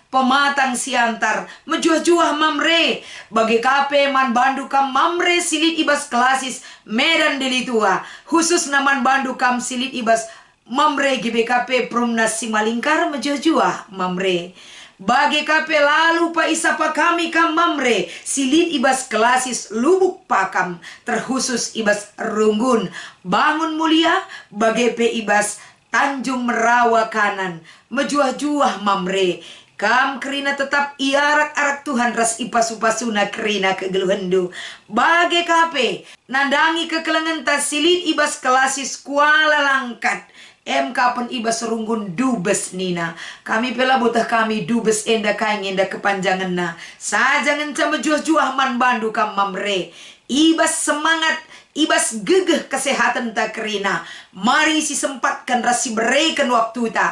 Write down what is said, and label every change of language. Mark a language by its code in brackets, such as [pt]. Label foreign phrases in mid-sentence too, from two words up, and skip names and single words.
[btx] Pematang siantar mejuah-juah Mamre bagi kape man bandu kam Mamre silit ibas klasis Medan Delitua khusus naman bandu kam silit ibas Mamre GBKP Promnas Simalingkar mejuah-juah Mamre bagi kape lalu pa isapa kami kam Mamre silit ibas klasis Lubuk Pakam terkhusus ibas Runggun Bangun Mulia bagi pe ibas Tanjung Merawa Kanan mejuah-juah Mamre. Kam kerina tetap iarak-arak Tuhan ras ipas-upasuna kerina kegeluhendu. Bage kape nandangi kekelengan tasilit ibas kelasis kuala langkat. Kapan ibas runggun dubes nina. Kami pela botah kami dubes enda kain enda kepanjangan na. Saja ngenca mejuah-juah man bandu kam Mamre. Ibas semangat. Ibas gegeh kesehatan tak kerina. Mari si sempatkan rasi berikan waktu ta.